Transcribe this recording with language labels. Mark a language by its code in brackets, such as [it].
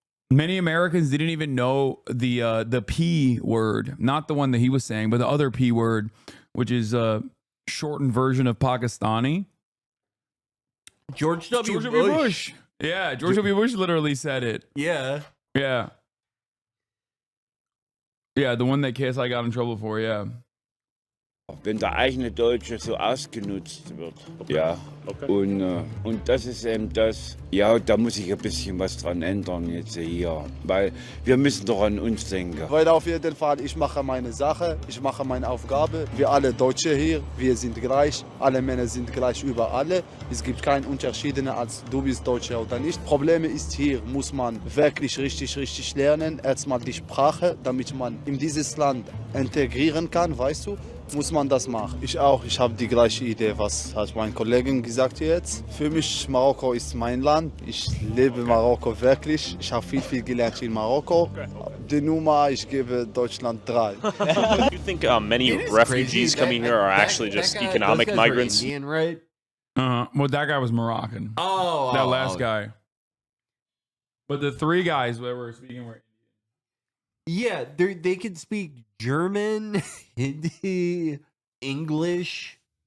[en] Many Americans didn't even know the P word, not the one that he was saying, but the other P word, which is a shortened version of Pakistani. George W. Bush. Yeah, George W. Bush literally said it. Yeah. Yeah. Yeah, the one that KSI got in trouble for, yeah. [de] Wenn der eigene Deutsche so ausgenutzt wird. Ja. Okay. Und das ist eben das, ja, da muss ich ein bisschen was dran ändern jetzt hier. Weil wir müssen doch an uns denken. Weil auf jeden Fall, ich mache meine Sache, ich mache meine Aufgabe. Wir alle Deutsche hier, wir sind gleich. Alle Männer sind gleich über alle. Es gibt keinen Unterschied, als du bist Deutscher oder nicht. Probleme ist hier, muss man wirklich richtig lernen. Erstmal die Sprache, damit man in dieses Land integrieren kann, weißt du. muss man das machen. Ich auch, ich habe die gleiche Idee, was hat mein Kollege gesagt jetzt. Für mich, Marokko ist mein Land. Ich lebe Marokko wirklich. Ich habe viel gelernt in Marokko. Die Nummer, ich gebe Deutschland 3. [en] Do you think many refugees coming here are actually just economic migrants? Indian, right? Well, that guy was Moroccan. Oh, that last guy. But the three guys that were speaking were Yeah, they can speak German, Hindi, English.